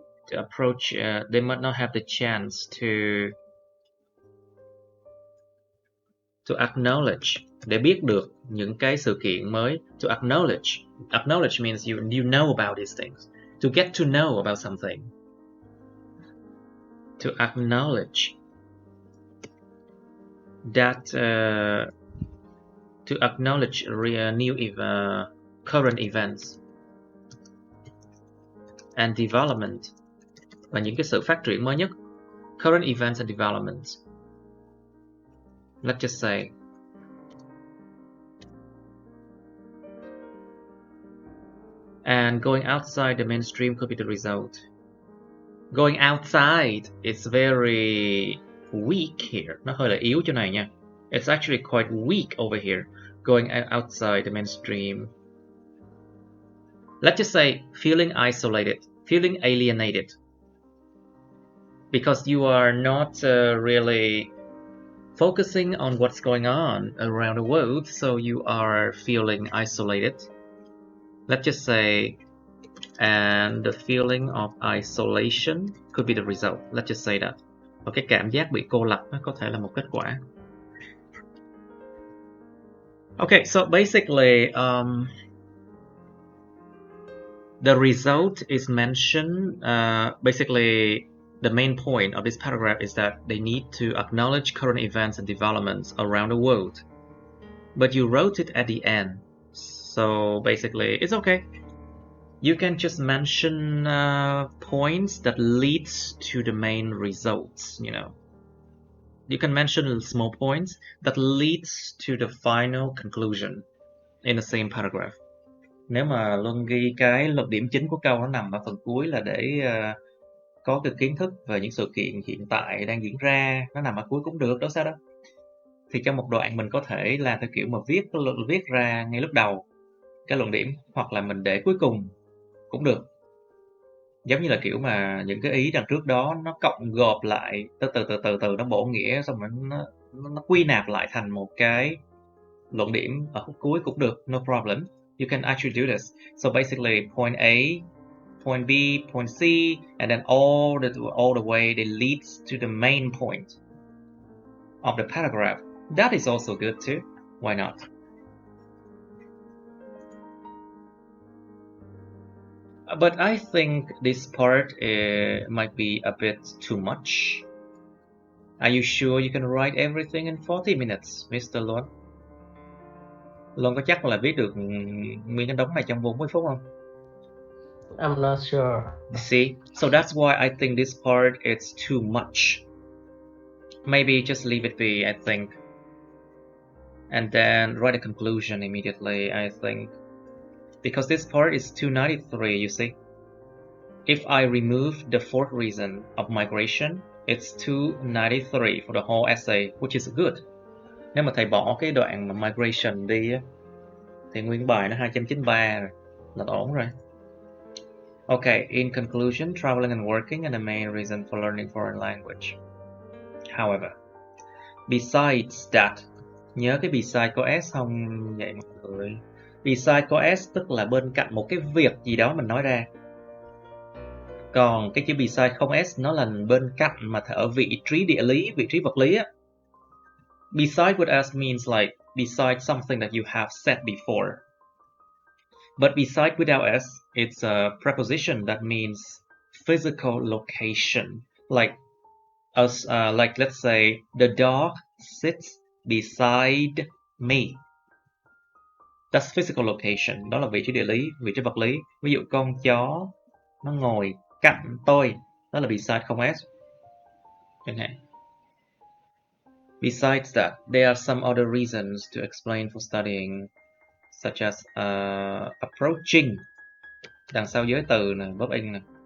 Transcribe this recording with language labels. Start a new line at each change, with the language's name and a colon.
English: To approach, they might not have the chance to acknowledge,
Vietnamese: để biết được những cái sự kiện mới.
English: To acknowledge means you know about these things. To get to know about something. To acknowledge that to acknowledge new current events and development,
Vietnamese: và những cái sự phát triển mới nhất.
English: Current events and developments. Let's just say and going outside the mainstream could be the result. Going outside is very weak here.
Vietnamese: Nó hơi là yếu chỗ này nha.
English: It's actually quite weak over here, going outside the mainstream. Let's just say feeling isolated, feeling alienated. Because you are not really focusing on what's going on around the world, so you are feeling isolated. Let's just say, and the feeling of isolation could be the result. Let's just say that.
Vietnamese: Và cái cảm giác bị cô lập nó có thể là một kết quả.
English: Okay, so basically, the result is mentioned. Basically, the main point of this paragraph is that they need to acknowledge current events and developments around the world. But you wrote it at the end, so basically, it's okay. You can just mention points that leads to the main results, you know. You can mention small points that leads to the final conclusion in the same paragraph.
Vietnamese: Nếu mà Luân ghi cái luận điểm chính của câu nó nằm ở phần cuối là để có cái kiến thức về những sự kiện hiện tại đang diễn ra, nó nằm ở cuối cũng được, đâu sao đâu. Thì trong một đoạn mình có thể làm theo kiểu mà viết ra ngay lúc đầu cái luận điểm, hoặc là mình để cuối cùng cũng được. Giống như là kiểu mà những cái ý đằng trước đó nó cộng gộp lại từ nó bổ nghĩa, xong rồi nó quy nạp lại thành một cái luận điểm ở khúc cuối cũng được,
English: no problem. You can actually do this. So basically, point A, point B, point C, and then all the way it leads to the main point of the paragraph. That is also good too. Why not? But I think this part might be a bit too much. Are you sure you can write everything in 40 minutes, Mr. Luân?
Vietnamese: Luân có chắc là viết được nguyên cái đống này trong 40 phút không?
English: I'm not sure. See? So that's why I think this part is too much. Maybe just leave it be, I think. And then write a conclusion immediately, I think. Because this part is 293, you see. If I remove the fourth reason of migration, it's 293 for the whole essay, which is good.
Vietnamese: Nếu mà thầy bỏ cái đoạn mà migration đi á, thì nguyên bài nó 293 rồi, là ổn rồi.
English: Okay, in conclusion, traveling and working are the main reason for learning foreign language. However, besides that,
Vietnamese: nhớ cái beside có S không vậy mọi người? Beside có S tức là bên cạnh một cái việc gì đó mình nói ra. Còn cái chữ beside không S nó là bên cạnh mà ở vị trí địa lý, vị trí vật lý á.
English: Beside with S means like beside something that you have said before. But beside without S, it's a preposition that means physical location. Like let's say the dog sits beside me. That's physical location.
Vietnamese: Đó là vị trí địa lý, vị trí vật lý. Ví dụ con chó nó ngồi cạnh tôi, đó là beside không S. Chẳng hạn.
English: Besides that, there are some other reasons to explain for studying, such as approaching.
Vietnamese: Đằng sau giới từ này, verb in này.